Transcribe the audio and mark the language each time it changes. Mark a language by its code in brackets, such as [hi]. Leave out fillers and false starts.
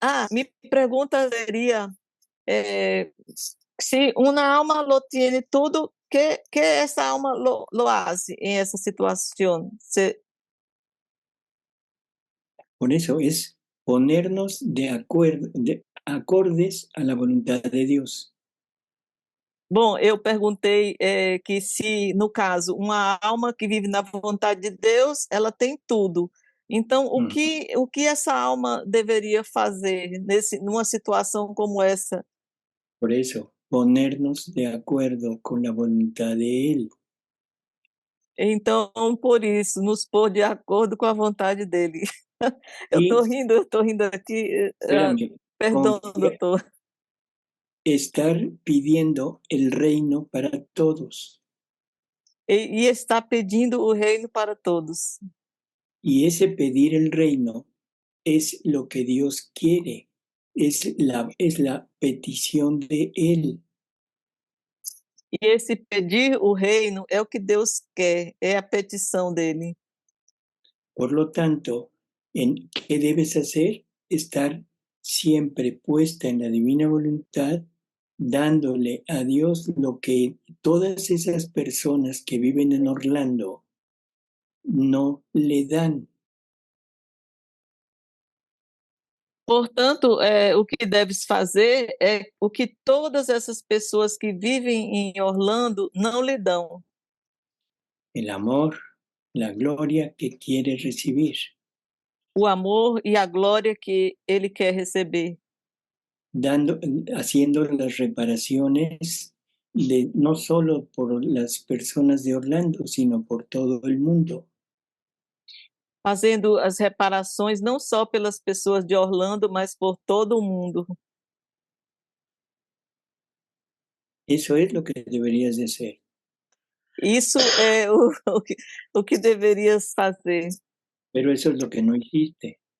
[es] Mi pregunta sería, si una alma lo tiene todo, ¿qué esa alma lo hace en esa situación? Por eso es ponernos de acuerdo, acordes a la voluntad de Dios. [pt] Bom, eu perguntei que se, no caso, uma alma que vive na vontade de Deus, ela tem tudo. Então, o que essa alma deveria fazer numa situação como essa? [es] Por eso, ponernos de acuerdo con la voluntad de Él. [pt] Então, por isso, nos pôr de acordo com a vontade dele. Eu estou rindo aqui. [es] Espérame, [pt] Perdão, doutor. [es] Estar pidiendo el reino para todos. [pt] E está pedindo o reino para todos. [es] Y ese pedir el reino es lo que Dios quiere, es la petición de Él. [pt] E esse pedir o reino é o que Deus quer, é a petição dele. [es] Por lo tanto, ¿qué debes hacer? Estar siempre puesta en la divina voluntad, dándole a Dios lo que todas esas personas que viven en Orlando no le dan. [pt] Portanto, o que deves fazer é o que todas essas pessoas que vivem em Orlando não lhe dão. [es] El amor, la gloria que quiere recibir. [pt] O amor e a glória que ele quer receber. [es] Haciendo las reparaciones no solo por las personas de Orlando, sino por todo el mundo. [pt] Fazendo as reparações não só pelas pessoas de Orlando, mas por todo o mundo. [es] Eso es lo que deberías de hacer. [pt] Isso é o que deverias fazer. [es] Pero eso es lo que no hiciste.